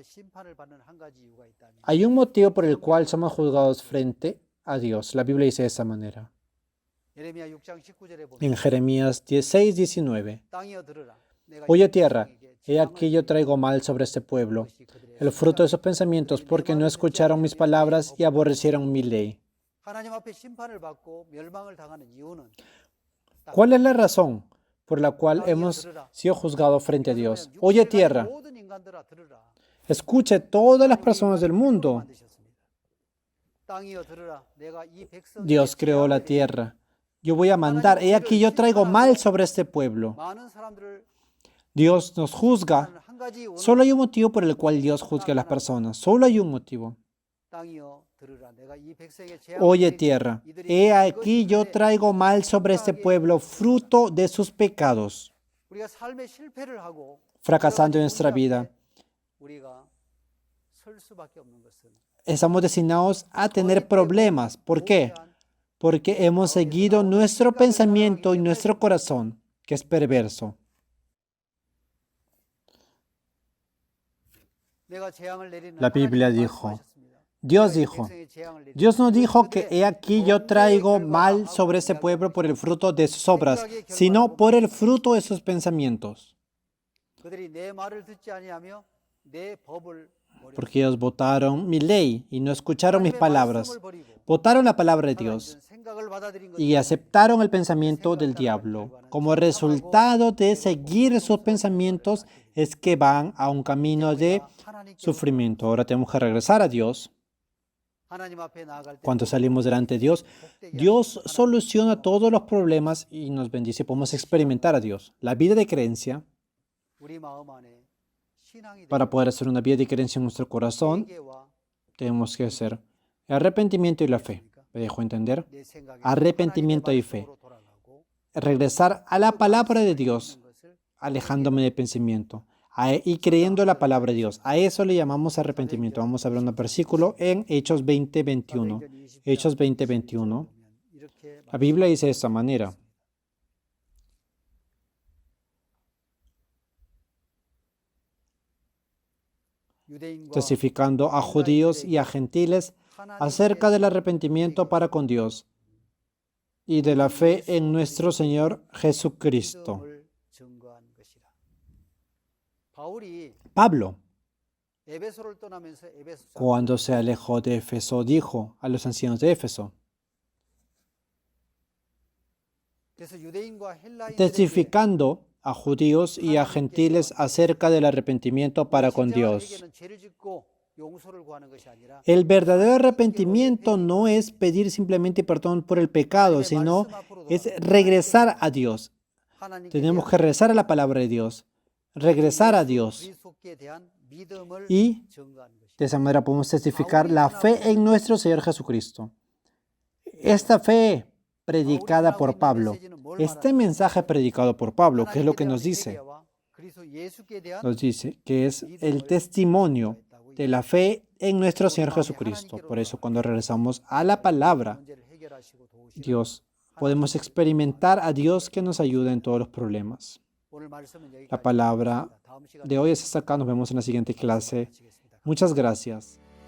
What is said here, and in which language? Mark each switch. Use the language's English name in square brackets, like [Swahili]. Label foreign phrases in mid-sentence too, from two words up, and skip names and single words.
[Spanish] Hay un motivo por el cual somos juzgados frente a Dios. La Biblia dice de esa manera. En Jeremías 16:19. Oye tierra, he aquí yo traigo mal sobre este pueblo, el fruto de sus pensamientos, porque no escucharon mis palabras y aborrecieron mi ley. [Korean] 하나님 앞에 심판을 받고 멸망을 당하는 이유는 [Spanish] ¿Cuál es la razón por la cual hemos sido juzgados frente a Dios? Oye tierra, [Korean] 모든 인간들아 들으라. [Spanish] escuche todas las personas del mundo. [Korean] 땅이여 들으라. 내가 이 백성에게 [Spanish] Dios creó la tierra. Yo voy a mandar, he aquí yo traigo mal sobre este pueblo. [Korean] 많은 사람들을 [Spanish] Dios nos juzga. [Korean] 하는 한 가지 원인. [Spanish] Solo hay un motivo por el cual Dios juzga a las personas. Solo hay un motivo. [Korean] 땅이여 들으라. 내가 이 백성에게 재앙을 [Spanish] Oye [Korean] 내리니 [Spanish] tierra, [Korean] 이들이 [Spanish] he aquí yo [Korean] 그것이 [Spanish] traigo mal sobre este pueblo, fruto de sus pecados, [Korean] 우리가 삶의 실패를 하고 [Spanish] fracasando en [Korean] 여러 가지 [Spanish] nuestra [Korean] 문제 [Spanish] vida. [Korean] 앞에 우리가 설 수밖에 없는 것은 [Spanish] Estamos destinados a tener problemas. ¿Por qué? [Korean] 무지한 [Spanish] Porque hemos seguido nuestro pensamiento y nuestro corazón, que es perverso. [Korean] 내가 재앙을 내리는 [Spanish] La Biblia [Korean] 하나님이 [Spanish] dijo, [Korean] 말씀하셨습니다. [Spanish] Dios [Korean] 내가 이 [Spanish] dijo, [Korean] 백성에 재앙을 내리니 [Spanish] Dios no dijo que [Korean] 그들의 [Spanish] he aquí yo traigo mal sobre este pueblo por el fruto de sus obras, sino por el fruto de sus pensamientos. [Korean] 그들이 내 말을 듣지 아니하며 내 법을 버렸다. [Spanish] Porque ellos votaron mi ley y no escucharon mis [Korean] 하나님의 [Spanish] palabras. [Korean] 말씀을 버리고 [Spanish] Votaron la palabra de [Korean] 하나님 [Spanish] Dios [Korean] 생각을 받아들인 [Spanish] y [Korean] 것이 [Spanish] aceptaron el pensamiento del diablo. Como resultado de seguir sus pensamientos es que van a un camino de [Korean] 하나님께 [Spanish] sufrimiento. Ahora tenemos que regresar a Dios. [Korean] 하나님 앞에 나아갈 때 [Spanish] Cuando salimos delante de Dios, [Korean] 복되게 [Spanish] Dios soluciona todos los problemas y nos bendice. Podemos experimentar a Dios. La vida de creencia, [Korean] 우리 마음 안에 신앙이 [Spanish] para poder hacer una vida de creencia en nuestro corazón, [Korean] 회개와 [Spanish] tenemos que hacer el arrepentimiento y la fe. ¿Me dejo entender? [Korean] 내 생각에 [Spanish] Arrepentimiento y [Korean] 하나님의 [Spanish] fe. [Korean] 말씀으로 돌아가고 [Spanish] Regresar a la palabra de Dios, [Korean] 있는 것을 [Spanish] alejándome del pensamiento y creyendo la palabra de Dios. A eso le llamamos arrepentimiento. Vamos a ver un versículo en Hechos 20:21. Hechos 20:21. [Korean] 이렇게 [Spanish] La Biblia dice de esta manera. [Korean] 유대인과 [Spanish] Testificando a judíos y a gentiles acerca del arrepentimiento para con Dios y de la fe en nuestro Señor Jesucristo. [Korean] 믿음을 증거한 것이라. 바울이 [Spanish] Pablo, [Korean] 에베소를 떠나면서 에베소 [Spanish] cuando se alejó de Éfeso, dijo a los ancianos de Éfeso, [Korean] 그래서 유대인과 헬라인들에게 [Spanish] testificando a judíos y a gentiles acerca del arrepentimiento para con Dios. [Korean] 회개는 죄를 짓고 용서를 구하는 것이 아니라 [Spanish] El verdadero arrepentimiento no es pedir simplemente perdón por el pecado, sino es regresar a Dios. [Korean] 하나님께 [Spanish] Tenemos que regresar a la palabra de Dios, regresar a Dios. [Korean] 그리스도께 대한 믿음을 [Spanish] Y [Korean] 증거한 것이다. [Spanish] de esa manera podemos testificar la fe en nuestro Señor Jesucristo. Esta fe predicada por Pablo, este mensaje predicado por Pablo, ¿qué es lo que nos dice? [Korean] 그리스도 예수께 대한 [Spanish] Nos dice que es el testimonio de la fe en nuestro Señor Jesucristo. Por eso cuando regresamos a la palabra, [Korean] 문제를 해결하시고 도우시는 [Spanish] Dios, podemos experimentar a Dios que nos ayuda en todos los problemas. [Korean] 오늘 말씀은 여기까지 [Spanish] La palabra [Korean] 다음 시간에 [Spanish] de hoy es hasta acá. Nos vemos en la siguiente clase. [Korean] 마치겠습니다. [Spanish] Muchas gracias.